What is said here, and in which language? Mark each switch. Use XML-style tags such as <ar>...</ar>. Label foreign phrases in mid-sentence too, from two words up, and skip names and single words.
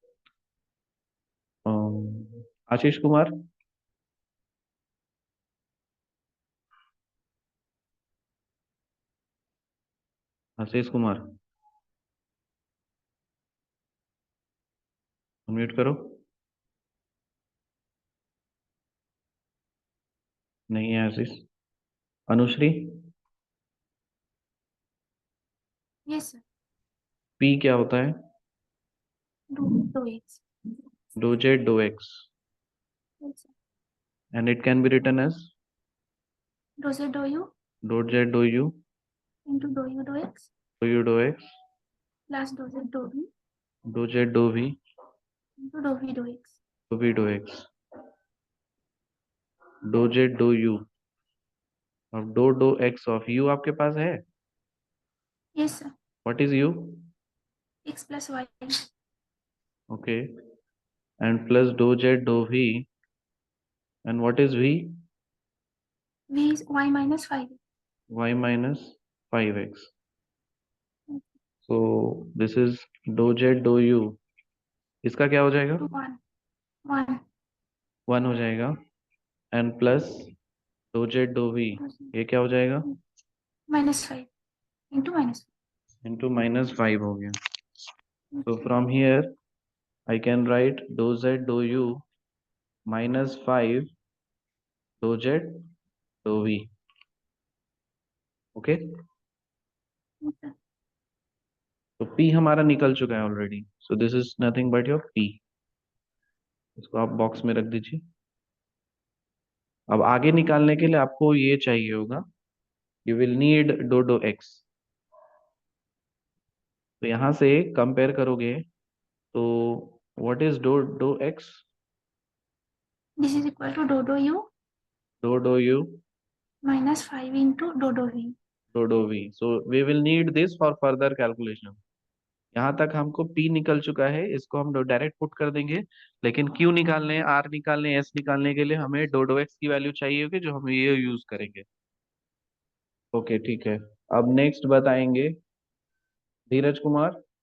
<hi>आशीष कुमार, आशीष कुमार म्यूट करो. नहीं है आशीष. अनुश्री,</hi> <en>Yes, sir.</en> <hi>P क्या होता है?</hi> <en>2x. Dou z dou x Yes, sir. and it can be written as Dou z dou u dou z dou u into dou u dou x dou u dou x plus dou z dou v dou z dou v into dou v dou x. dou v dou x. dou z dou u</en> <hi>और dou x ऑफ u आपके पास है.</hi> <en>Yes, sir. What is u? X plus y. Okay. And plus dou z dou v. And what is v? V is y minus 5. Y minus 5x. So this is dou z dou u.</en> <hi>इसका क्या हो जाएगा?</hi> <en>To 1. 1.</en> <hi>1 हो जाएगा.</hi> <en>and plus dou z dou v,</en> <hi>ये क्या हो जाएगा?</hi> <en>Minus 5. Into minus</en> <hi>इंटू -5 हो गया.</hi> <en>5. So from here I can write dou z dou u -5 dou z dou v. ओके. Okay.</en> <hi>तो p हमारा निकल चुका है ऑलरेडी.</hi> <en>so this is nothing but your p.</en> <hi>इसको आप बॉक्स में रख दीजिए. अब आगे निकालने के लिए आपको ये चाहिए होगा.</hi> <en>you will need dou dou x.</en> <hi>तो यहाँ से कंपेयर करोगे तो</hi> <en>what is dou dou x? This is equal to dou dou u dou dou u minus 5 into dou dou v. dou dou v. so we will need this for further calculation.</en> <hi>यहाँ तक हमको P निकल चुका है, इसको हम डायरेक्ट पुट कर देंगे. लेकिन Q निकालने, R निकालने, S निकालने के लिए हमें डोडो एक्स की वैल्यू चाहिए होगी, जो हम ये यूज करेंगे. ओके, ठीक है. अब नेक्स्ट बताएंगे धीरज कुमार.</hi>